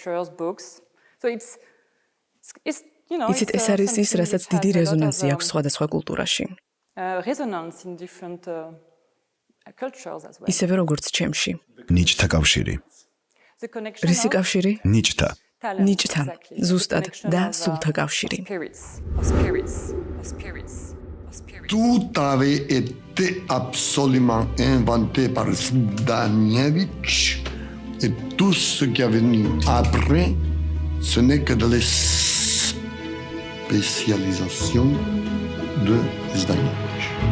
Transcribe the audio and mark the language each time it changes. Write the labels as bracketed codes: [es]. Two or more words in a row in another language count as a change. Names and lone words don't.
[ka] იცით, ეს არის ის, რასაც დიდი რეზონანსი აქვს სხვადასხვა კულტურაში. ისევე როგორც ჩემში. ნიჭთა კავშირი. რისი კავშირი? ნიჭთა. ნიჭთა, ზუსტად, და სულთა კავშირი. [fr] Tout avait été absolument inventé par Zdanevich et tout ce qui est venu après, ce n'est que de la spécialisation de Zdanevich.